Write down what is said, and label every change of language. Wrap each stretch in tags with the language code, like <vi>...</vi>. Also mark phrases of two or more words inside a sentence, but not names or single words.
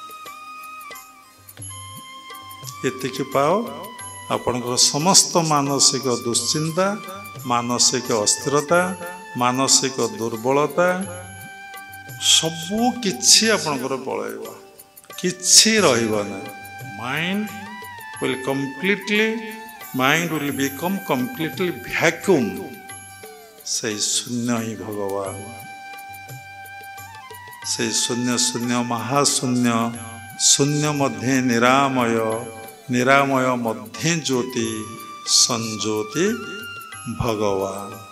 <or>ଏତିକି ପାଅ, ଆପଣଙ୍କର ସମସ୍ତ ମାନସିକ ଦୁଶ୍ଚିନ୍ତା, ମାନସିକ ଅସ୍ଥିରତା, ମାନସିକ ଦୁର୍ବଳତା ସବୁ କିଛି ଆପଣଙ୍କର ପଳେଇବ, କିଛି ରହିବ ନାହିଁ।</or> <en>ମାଇଣ୍ଡ will become completely vacuum।</en> <or>ସେଇ ଶୂନ୍ୟ ହିଁ ଭଗବାନ, ସେଇ ଶୂନ୍ୟ ଶୂନ୍ୟ ମହାଶୂନ୍ୟ, ଶୂନ୍ୟ ମଧ୍ୟରେ ନିରାମୟ, ନିରାମୟ ମଧ୍ୟରେ ଜ୍ୟୋତି, ସଂଜ୍ୟୋତି ଭଗବାନ।</or>